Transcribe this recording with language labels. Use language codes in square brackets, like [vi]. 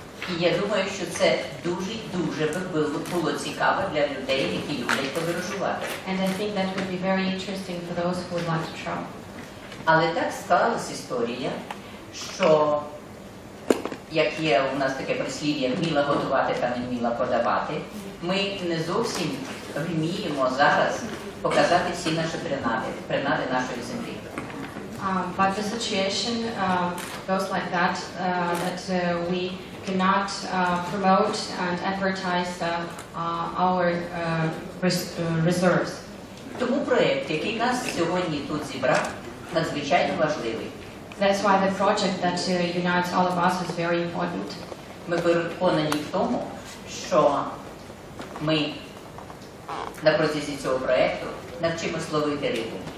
[uk] І я думаю, що це дуже було цікаво для людей, які люблять подорожувати. [en] And I think that would be very interesting for those who would like to travel. [uk] Але так склалась історія, що, як є у нас таке прислів'я, вміла готувати та не вміла подавати, ми не зовсім вміємо зараз показати всі наші принади нашої землі. [en] But the situation goes like that, that we cannot promote and advertise our reserves. [uk] Тому проєкт, який нас сьогодні тут зібрав, надзвичайно важливий. [en] That's why the project that unites all of us is very important. [uk] Ми переконані в тому, що ми на протязі цього проєкту навчимось ловити рибу.